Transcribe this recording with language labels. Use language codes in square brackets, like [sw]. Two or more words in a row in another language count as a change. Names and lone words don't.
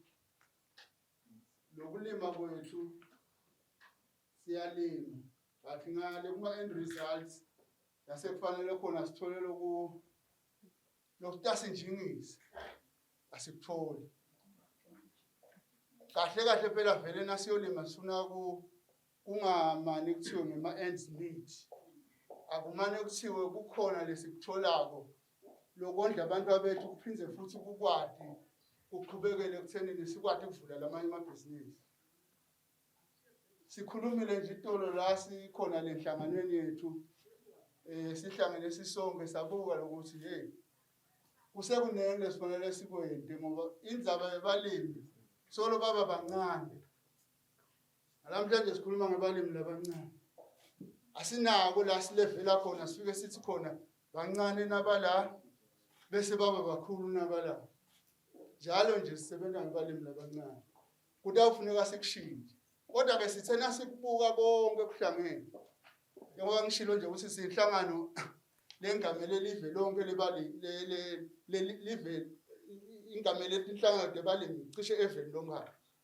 [ss] lokulima kwethu siyalima but ngale kuma [en] end results [ss] yasekufanele khona sithole lokutasinjingisa asikutholi kahle phela vele nasiyolima sifuna kungamani kuthiwe ngema [en] ends meet [ss] akumane kuthiwe kukhona lesikutholako lokondla abantu abethu kuphindze futhi kukwati kuqhubekele ekuthenini sikwati ukuvula lamanye amabhizinisi sikhulumile nje itolo la sikhona lenhlanganweni yethu sihlangene sisonke sabuka lokuthi hey kusekunene lesifanele sikwende ngoba indzaba yebalimi solo baba bancane namhlanje sikhuluma ngebalimi labancane asinako la silevela khona sifike sithi khona bancane nabala bese baba bakhulu nabala njalo nje sisebenza ngebalimi labancane kutawufuneka sikushintshe kodwa ke sithena sikubuka konke kuhlangene ngoba ngishilo nje ukuthi sihlangano lengamele live lonke lebali live ingamele inhlangano debalimi cishe eveni lomkhaya